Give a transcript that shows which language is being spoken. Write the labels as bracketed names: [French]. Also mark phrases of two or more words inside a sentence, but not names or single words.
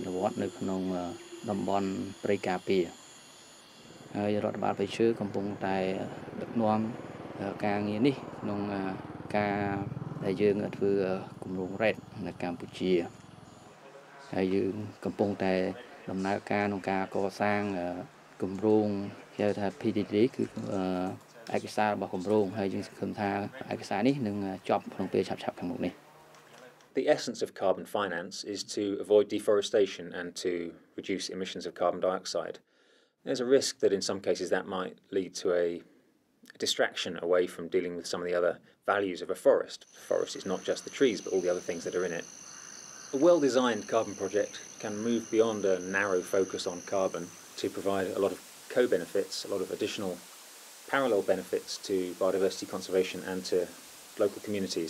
[Khmer] នុវត្តនៅក្នុងតំបន់ព្រៃការពារហើយរដ្ឋបាលបេឈើកំពុងតែដឹកនាំការងារនេះក្នុងការដែលយើងធ្វើគម្រោង RED នៅកម្ពុជាហើយយើងកំពុងតែដំណើរការក្នុងការកសាងគម្រោងហៅថា PDD គឺឯកសាររបស់គម្រោងហើយយើងសង្ឃឹមថាឯកសារនេះនឹងចប់ក្នុងពេលឆាប់ៗខាងមុខនេះ [English] The essence of carbon finance is to avoid deforestation and to reduce emissions of carbon dioxide. There's a risk that in some cases that might lead to a distraction away from dealing with some of the other values of a forest. A forest is not just the trees but all the other things that are in it. A well-designed carbon project can move beyond a narrow focus on carbon to provide a lot of co-benefits, a lot of additional parallel benefits to biodiversity conservation and to local communities.